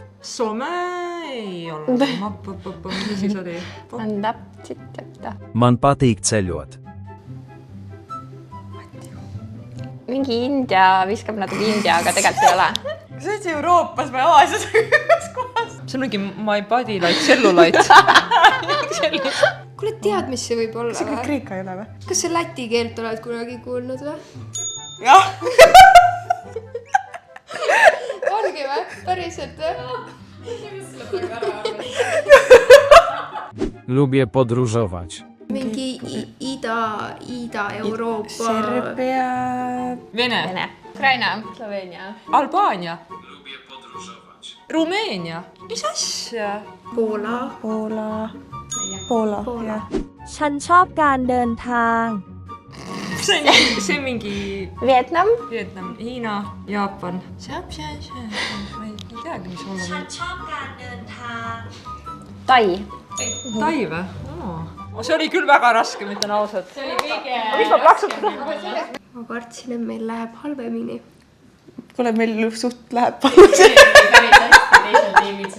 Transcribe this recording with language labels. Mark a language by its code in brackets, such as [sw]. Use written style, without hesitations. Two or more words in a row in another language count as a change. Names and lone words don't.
[et] Soome ei ole. Mis siis oli? On täpselt. Manpatiktselljuat. Mingi India viskab natuke India, aga tegelikult ei ole. See on Euroopas või Aasias kohas. See on mingi [en] my body like cellulite. [et] Kuule, tead, mis see võib olla See kõik või? Kreeka ei ole või? Kas sa läti keelt oled kunagi kuulnud või? Jah. Ongi või? Päriselt või? [pl] Lubię podróżować. [et] Mingi Ida-Euroopa. Serbia. Vene. Vene. Ukraina, Sloveenia. Albaania. Rumeenia. Mis asja? Poola. Poola, jah. [th] ฉันชอบการเดินทาง [et] See on mingi Vietnam. Vietnam, Hiina, Jaapan. Ma ei teagi, mis olla võib. [th] ชอบการเดินทาง [et] Tai. Tai või? See oli küll väga raske, ma ütlen ausalt. See oli kõige... Mis ma plaksutan? Ma kartsin, et meil läheb halvemini. Kuule, meil suht läheb palju.